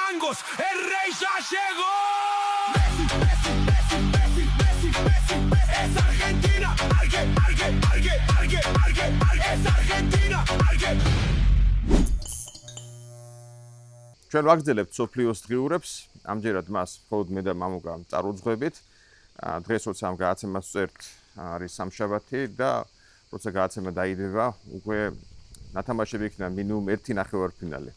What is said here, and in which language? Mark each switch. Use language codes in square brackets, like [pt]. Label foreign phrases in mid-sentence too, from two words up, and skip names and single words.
[es] Marcos, el rey ya llegó. Es Argentina, es Argentina, [ka] ჩვენ ვაგრძელებთ სოფლიოს დღიურებს, ამჯერად მას მხოლოდ მე და მამუკა წარუძღვებით. დღეს როცა ამ გადაცემას ვწერთ, არის სამშაბათი და როცა გადაცემა დაიდება, უკვე ნათამაშები იქნება მინიმუმ 1 ნახევარფინალი.